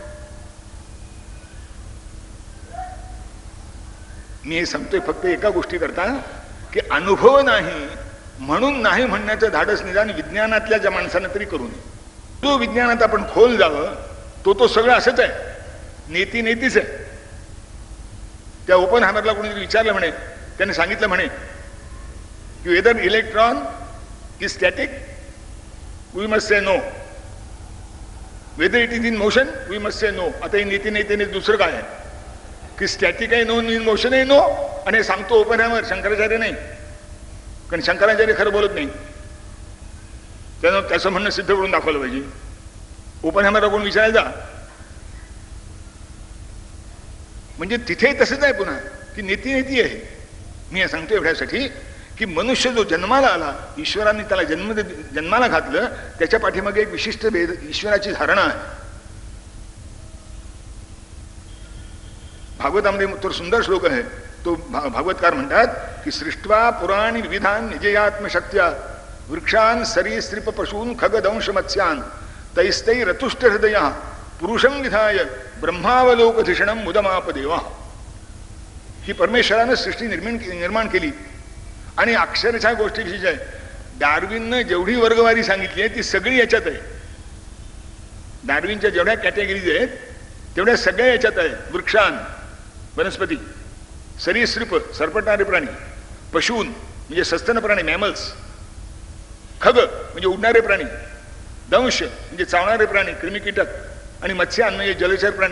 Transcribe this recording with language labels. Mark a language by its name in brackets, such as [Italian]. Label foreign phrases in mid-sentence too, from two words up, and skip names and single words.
[Marathi] मी हे सांगतोय फक्त एका गोष्टी करता की अनुभव नाही म्हणून नाही म्हणण्याचं धाडस निदान विज्ञानातल्या ज्या माणसानं तरी करू नये. जो विज्ञानात आपण खोल जावं तो सगळं असंच आहे, नेतीच आहे. त्या ओपनहायमरला कोणीतरी विचारलं म्हणे, त्याने सांगितलं म्हणे की [English] whether electron is static we must say no, whether it is in motion we must say no. [Marathi] आता ही नेतीने दुसरं काय आहे की स्टॅटिक आहे नो, [English] in motion [Marathi] आहे नो. आणि सांगतो ओपनहायमर, शंकराचार्य नाही. कारण शंकराचार्य खरं बोलत नाही, त्यानं त्याचं म्हणणं सिद्ध करून दाखवलं पाहिजे. ओपनहायमरला कोण विचारायचा. म्हणजे तिथे तसंच आहे पुन्हा की नेती आहे. मी हे सांगतो एवढ्यासाठी की मनुष्य जो जन्माला आला, ईश्वरांनी त्याला जन्माला घातलं, त्याच्या पाठीमागे एक विशिष्ट ईश्वराची धारणा आहे. भागवतामध्ये तर सुंदर श्लोक आहे. तो भागवतकार म्हणतात की [Sanskrit] सृष्ट्वा पुराणी विविधान निजयात्मशक्त्या वृक्षान सरीसृप पशून खगदंश मत्स्यान तैस्तै रतुष्ट हृदय पुरुषं विधाय ब्रह्मावलोकधिषणं मुदमापदेवा. [Marathi] ही परमेश्वरानं सृष्टी निर्माण केली. आणि अक्षरशः गोष्टी विशेष आहे. डार्विननं जेवढी वर्गवारी सांगितली आहे ती सगळी याच्यात आहे. डार्विनच्या जेवढ्या कॅटेगरीज आहेत तेवढ्या सगळ्या याच्यात आहे. वृक्षान वनस्पती, सरीसृप सरपटणारे प्राणी, पशून म्हणजे सस्तन प्राणी मॅमल्स, खग म्हणजे उडणारे प्राणी, दंश म्हणजे चावणारे प्राणी कृमिकीटक, आणि मत्स्यान म्हणजे जलचर प्राणी.